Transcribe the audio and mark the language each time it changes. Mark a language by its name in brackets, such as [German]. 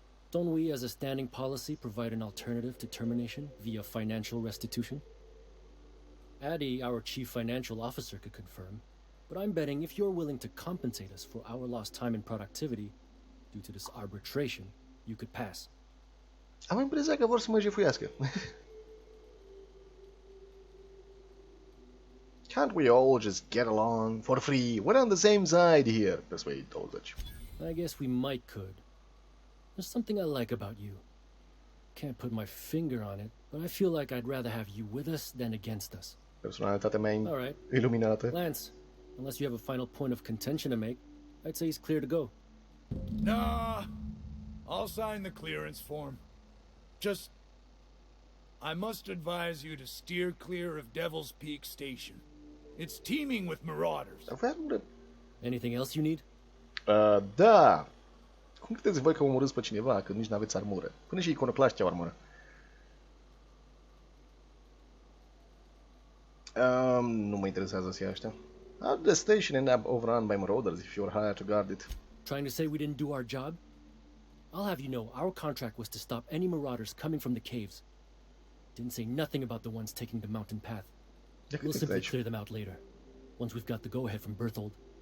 [English] Don't we, as a standing policy, provide an alternative to termination via financial restitution? Addie, our chief financial officer, could confirm, but I'm betting if you're willing to compensate us for our lost time and productivity due to this arbitration, you could pass. [Romanian] Am impresia că vor să mă jefuiască. [English] Can't we all just get along for free? We're on the same side here. Persuade Dolzach. I guess we might could. There's something I like about you. Can't put my finger on it, but I feel like I'd rather have you with us than against us. [Romanian] Personalitatea mea [English] All right. [Romanian] iluminată. [English] Lance, unless you have a final point of contention to make, I'd say he's clear to go. Nah, I'll sign the clearance form. Just... I must advise you to steer clear of Devil's Peak Station. It's teeming with marauders. Anything else you need? [Romanian] Da. Cum credeți voi că omorâți pe cineva când nici n-aveți armură? Până și iconoclaști au armură. Nu mă interesează să ia ăștia. [English] The station ended up overrun by marauders if you were hired to guard it. Trying to say we didn't do our job? I'll have you know, our contract was to stop any marauders coming from the caves. Didn't say nothing about the ones taking the mountain path. We'll simply clear them out later, once we've got the go-ahead from Berthold.